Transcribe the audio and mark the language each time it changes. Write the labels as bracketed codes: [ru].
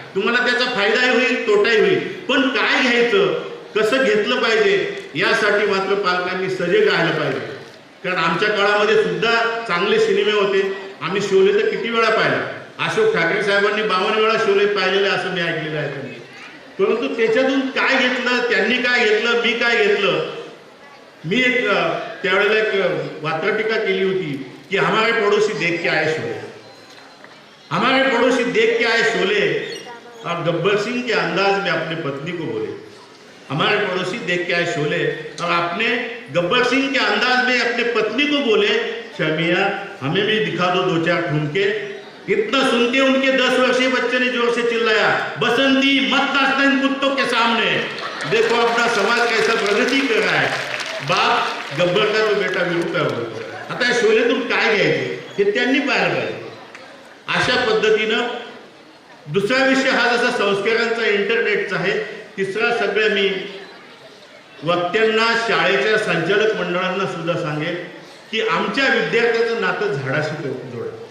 [mr] तुम्हाला त्याचा फायदाही होईल, तोटाही होईल. पण काय घ्यायचं, कसं घेतलं पाहिजे यासाठी मात्र पालकांनी सजग राहिलं पाहिजे. कारण आमच्या काळामध्ये सुद्धा चांगले सिनेमे होते. आम्ही शोले तर किती वेळा पाहिला. अशोक ठाकरे साहेबांनी 52 वेळा शोले पाहिलेले असं मी ऐकलेलं आहे त्यांनी. परंतु त्याच्यातून काय घेतलं, त्यांनी काय घेतलं, मी काय घेतलं. मी त्यावेळेला एक वात्रटिका केली होती की [hi] हमारे पड़ोसी देख के आए शोले, हमारे पड़ोसी देख के आए शोले और गब्बर सिंह के अंदाज में अपने पत्नी को बोले, हमारे पड़ोसी देख के आए शोले और आपने गब्बर सिंह के अंदाज में अपने पत्नी को बोले, शमिया हमें भी दिखा दो 2-4 ठुमके. इतना सुनते उनके 10 वर्षीय बच्चे ने जोर से चिल्लाया, बसंती मत नाचना इन कुत्तों के सामने. देखो अपना समाज कैसा प्रगति कर रहा है. बाप गब्बर का तो बेटा विरू का [mr] होतो. आता शोलेतून काय घ्यायचे हे त्यांनी पाहायला पाहिजे. अशा पद्धतीनं दुसरा विषय हा जसा संस्कारांचा, इंटरनेटचा आहे. तिसरा सगळ्या मी वक्त्यांना, शाळेच्या संचालक मंडळांना सुद्धा सांगेल की आमच्या विद्यार्थ्याचं नातं झाडाशी जोडा.